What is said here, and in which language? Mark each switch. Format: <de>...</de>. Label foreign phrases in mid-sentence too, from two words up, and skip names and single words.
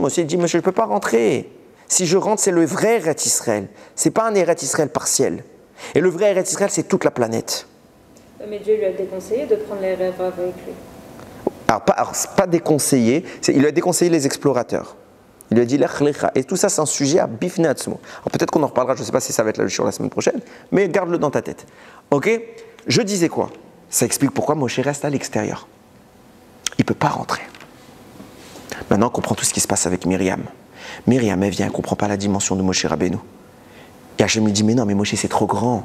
<fr>Moshe dit, mais je ne peux pas rentrer. Si je rentre, c'est le vrai Eretz Israël. Ce n'est pas un Eretz Israël partiel. Et le vrai Eretz Israël, c'est toute la planète. Mais Dieu lui a déconseillé de prendre les</fr> <he>ערב רב</he> <fr>avec lui. Alors, pas déconseillé, il lui a déconseillé les explorateurs. Il lui a dit</fr> <he>לך לך.</he> <fr>Et tout ça, c'est un sujet à</fr> <he>בפני עצמו.</he> <fr>Alors peut-être qu'on en reparlera, je ne sais pas si ça va être la semaine prochaine, mais garde-le dans ta tête. Ok? Je disais quoi? Ça explique pourquoi Moshe reste à l'extérieur. Il ne peut pas rentrer. Maintenant, on comprend tout ce qui se passe avec Myriam. Myriam, elle vient, elle ne comprend pas la dimension de Moshe Rabbeinu. Et Hachem lui dit, mais non, mais Moshe, c'est trop grand.</fr>